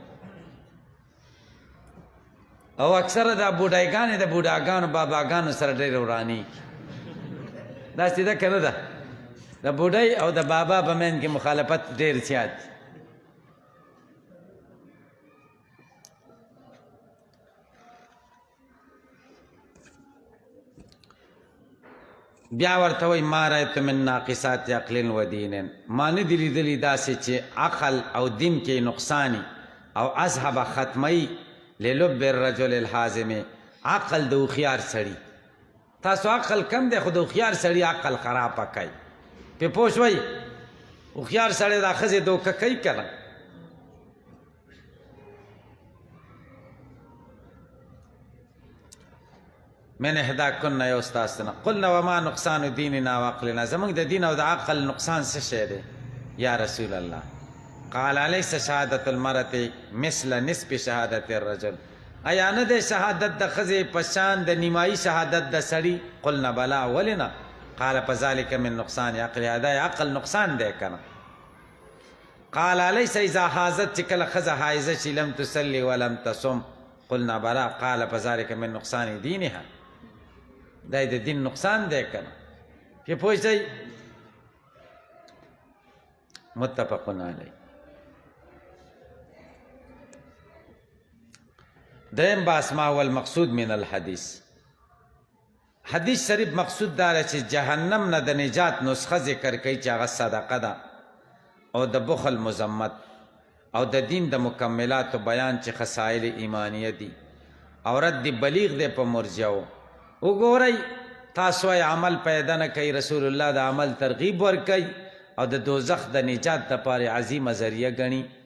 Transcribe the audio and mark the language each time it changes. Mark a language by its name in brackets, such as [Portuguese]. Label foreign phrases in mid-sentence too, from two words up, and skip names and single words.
[Pashto] او اکثره دا بوډایګانې د بوډاګانو باباګانو سره ډېرې ورانېږي داسې ده که نه ده د بوډۍ او د بابا په منځ کې مخالفت ډېر زیات دی بیا ورته وایي [Arabic] ما رأیت من ناقصات عقل و دین [Pashto] ما نه دي لیدلي داسې چې عقل او دین کې نقصاني او [Arabic] اذهب ختمی للب الرجل الحازم [Pashto] عقل د هوښیار سړي تاسو عقل کم دی خو د هوښیار سړي عقل خرابه کوي پې پوه شوئ هوښیار سړی دا ښځې دوکه کوي که نه [Arabic] من احداکن [Pashto] یو ستاسو نه [Arabic] قلنا وما نقصان دیننا و عقلنا [Pashto] زموږ د دین او د عقل نقصان څه شی دی یا [Arabic] رسول الله قال الیس شهادت المرأة مثل نصف شهادت الرجل [Pashto] ایا نه دی شهادت د ښځې په شان د نیمایي شهادت د سړي [Arabic] قلنا بلا [Pashto] ولې نه [Arabic] قال فذلك من نقصان عقلها [Pashto] دا عقل نقصان دی که نه [Arabic] قال الیس اذا حاضت [Pashto] چې کله ښځه حایضه شي [Arabic] لم تصلي ولم تصم قلنا بلا قال فذلك من نقصان دینها [Pashto] دا د دین نقصان دی که نه پې پوه شئ [Arabic] متفقون علیه دریم باس ما هو المقصود من الحدیث [Pashto] حدیث شریف مقصود داره چې جهنم نه د نجات نسخه ذکر کوي چې هغه صدقه ده او د بخل مذمت او د دین د مکملاتو بیان چې خصایل ایمانیه دي او رد بلیغ دی په مرجعو وګورئ تاسو عمل پیدا نه کوي رسول الله د عمل ترغیب ورکوي او د دوزخ د نجات دپاره عظیمه ذریعه ګڼي